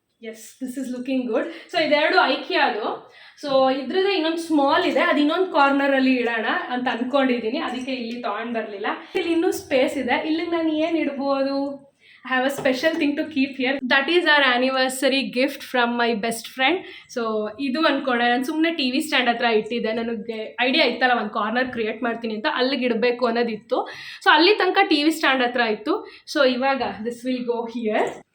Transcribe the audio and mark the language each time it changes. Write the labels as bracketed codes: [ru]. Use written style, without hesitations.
[en] Yes, this is looking good. [kn] So ಇದೆರಡು ಐಕಿಯಾದು. So ಇದ್ರದ್ದು ಇನ್ನೊಂದು ಸ್ಮಾಲ್ ಇದೆ, ಅದು ಇನ್ನೊಂದು ಕಾರ್ನರಲ್ಲಿ ಇಡೋಣ ಅಂತ ಅಂದ್ಕೊಂಡಿದ್ದೀನಿ. ಅದಕ್ಕೆ ಇಲ್ಲಿ ತೊಗೊಂಡು ಬರಲಿಲ್ಲ. ಇಲ್ಲಿ ಇನ್ನೂ ಸ್ಪೇಸ್ ಇದೆ. ಇಲ್ಲಿ ನಾನು ಏನು ಇಡ್ಬೋದು [en] I have a special thing to keep here. That is our anniversary gift from my best friend. [kn] So ಇದು ಅಂದ್ಕೊಂಡೆ, ನಾನು ಸುಮ್ಮನೆ ಟಿ ವಿ ಸ್ಟ್ಯಾಂಡ್ ಹತ್ರ ಇಟ್ಟಿದ್ದೆ. ನನಗೆ ಐಡಿಯಾ ಇತ್ತಲ್ಲ ಒಂದು ಕಾರ್ನರ್ ಕ್ರಿಯೇಟ್ ಮಾಡ್ತೀನಿ ಅಂತ, ಅಲ್ಲಿಗೆ ಇಡಬೇಕು ಅನ್ನೋದಿತ್ತು. ಸೊ ಅಲ್ಲಿ ತನಕ ಟಿ ವಿ ಸ್ಟ್ಯಾಂಡ್ ಹತ್ರ ಇತ್ತು. ಸೊ ಇವಾಗ [en] This will go here.